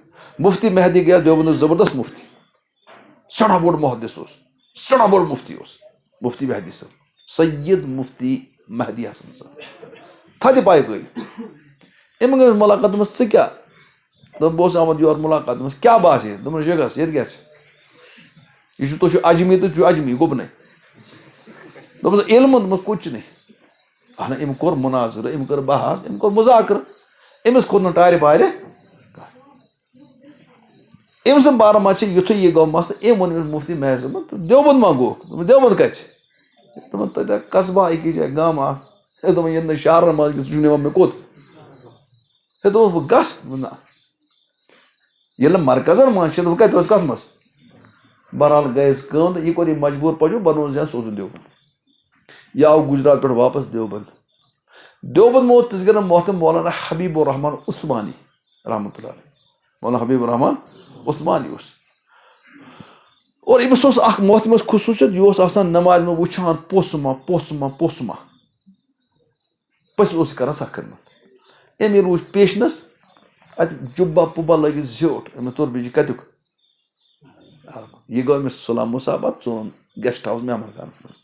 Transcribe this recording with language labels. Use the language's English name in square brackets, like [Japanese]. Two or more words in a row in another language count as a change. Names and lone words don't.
[Kashmiri] مفتی مہدی گٔیو دیوبندُک زبردست مفتی، سٮ۪ٹھاہ بوٚڑ محدث اوس، سٮ۪ٹھاہ بوٚڑ مفتی اوس مفتی مہدی صٲب، سید مفتی مہدی حسن صٲب، تھدِ پایہِ قٲلۍ. أمۍ گٔے مُلاقات، دوٚپمَس ژٕ کیٛاہ؟ دوٚپ بہٕ اوسُس آمُت یور مُلاقات. دوٚپمَس کیٛاہ باسے؟ دوٚپمَس یہِ گژھ ییٚتہِ کیٛاہ چھِ؟ یہِ چھُ تُہۍ چھُو اجمی تہٕ تُہۍ چھُو اجمی گُپنَے. دوٚپمَس علمہٕ؟ دوٚپمَس [Urdu] کُچھ نہیں. [Kashmiri] اہن أمۍ کوٚر مُناظرٕ، أمۍ کٔر بحث، أمۍ کوٚر مُذاکرٕ. أمِس کھوٚت نہٕ ٹارِ پارِ. أمۍ سٕنٛدِ بارٕ منٛز چھِ یُتھُے یہِ گوٚو مسلہٕ، أمۍ ووٚن أمِس مفتی مہدی صٲبن تہٕ دیوبند ما گوٚوکھ؟ دوٚپمَس دیوبند کَتہِ چھِ؟ دوٚپمَس تَتہِ قصبہ أکِس جایہِ گامہٕ اکھ. ہے دوٚپُن ییٚتہِ نہٕ شہرن منٛز ژٕ چھُکھ نِوان مےٚ کوٚت؟ ہے دوٚپمَس بہٕ گژھٕ. نہ ییٚلہِ نہٕ مرکزن منٛز چھِ بہٕ کَتہِ روزٕ کَتھ منٛز؟ بہرحال گٔیَس کٲم تہٕ یہِ کوٚر یہِ مجبوٗر پٲٹھۍ بنووُن زِ سُہ اوسُن دیوبند. یہِ آو گُجرات پٮ۪ٹھ واپس دیوبند. دیوبند موت تِژھ گٔے محترم مولانا حبیب الرحمان عثمانی رحمتہ اللہ علیہ. مولانا حبیب الرحمان عثمانی اوس. اور أمِس اوس اکھ محترمس خصوٗصیت، یہِ اوس آسان نمازِ منٛز وٕچھان پوٚژھ ما پوٚژھ ما پوٚژھ ما، پٔژھِس اوس یہِ کران سخ خدمت. أمۍ ییٚلہِ وٕچھ پیشنس اَتہِ جُبا پُبا لٲگِتھ زیوٗٹھ، أمِس توٚر بیٚیہِ کَتیُک؟ یہِ گوٚو أمِس سلام مُصابت ژوٚن [English] guest house [Kashmiri] مہمان خانس منٛز.